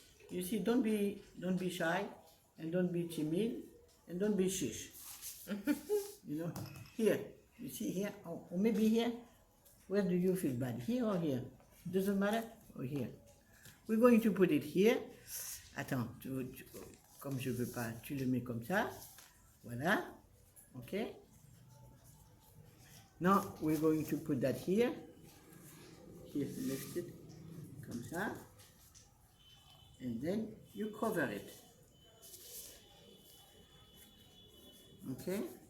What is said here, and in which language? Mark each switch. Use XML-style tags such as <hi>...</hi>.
<en>You see, don't be shy, and don't be timid, and don't be shish. You know, here. You see here, or maybe here. Where do you feel bad? Here or here? Doesn't matter. Or here. We're going to put it here.</en> <fr>Attends, comme je veux pas, tu le mets comme ça. Voilà. Okay.</fr> <en>Now we're going to put that here. Here, lift it.</en> <fr>Comme ça.</fr> <en>And then you cover it. Okay?</en>